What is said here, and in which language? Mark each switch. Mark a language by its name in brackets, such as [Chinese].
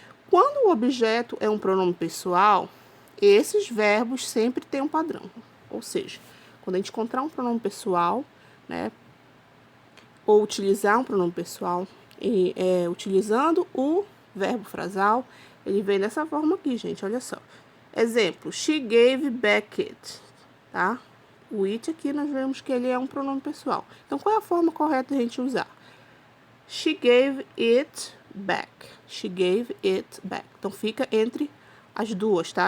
[Portuguese] Quando o objeto é um pronome pessoal, esses verbos sempre têm um padrão. Ou seja, quando a gente encontrar um pronome pessoal, né, ou utilizar um pronome pessoal, utilizando o verbo frasal, ele vem dessa forma aqui, gente, olha só. [English] Exemplo, she gave back it, tá? [Portuguese] O it aqui nós vemos que ele é um pronome pessoal. Então, qual é a forma correta de a gente usar? [English] She gave it back. She gave it back. [Portuguese] Então, fica entre as duas, tá?